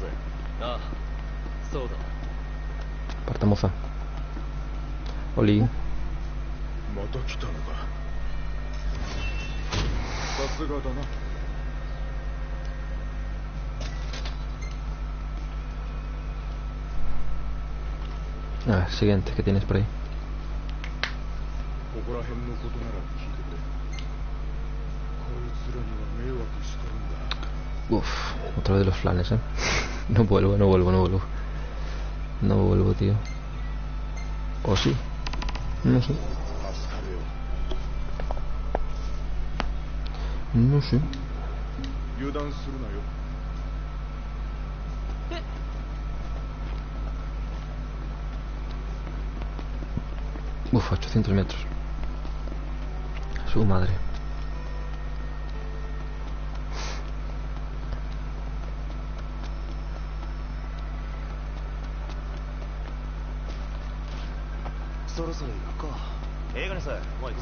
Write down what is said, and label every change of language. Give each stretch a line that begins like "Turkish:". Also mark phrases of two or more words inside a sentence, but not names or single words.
Japanese: ああ、そうだ。
Spanish: Parta moza. Oli.
Japanese: また来たのか。さすがだな。
Spanish: Ah, siguiente, ¿qué tienes por ahí?
Japanese: ここら辺のことなら聞いてくれ。こいつらには迷惑してるんだ。
Spanish: Uf, otra vez los flanes, ¿eh? No vuelvo, no vuelvo, no vuelvo. No vuelvo, tío. ¿O sí? No sé.
Japanese: 助かるよ。
Spanish: No sé.
Japanese: 油断するなよ。
Spanish: Uf, 800 metros. Su madre. Vamos.